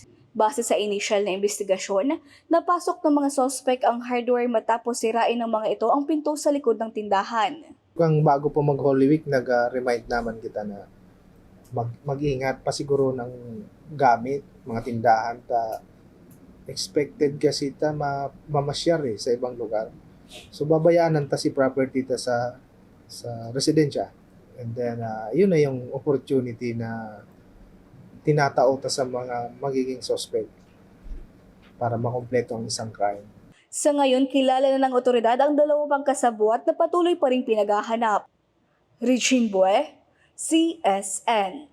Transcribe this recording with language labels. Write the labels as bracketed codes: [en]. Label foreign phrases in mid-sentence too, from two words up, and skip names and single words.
[tl] Base sa initial na investigasyon, napasok ng mga sospek ang hardware matapos sirain ng mga ito ang pinto sa likod ng tindahan. Kung bago po mag-Holy Week, nag-remind naman kita na mag-ingat pa siguro ng gamit, mga tindahan. [bik] Expected kasi mamasyar sa ibang lugar. So babayaanan ta si property ta sa residensya. [en] And then [bik] yun na yung opportunity na tinatao ta sa mga magiging suspect para makompleto ang isang crime. [tl] Sa ngayon, kilala na ng otoridad ang 2 pang kasabwat na patuloy pa ring pinaghahanap. Regine Bue, CSN.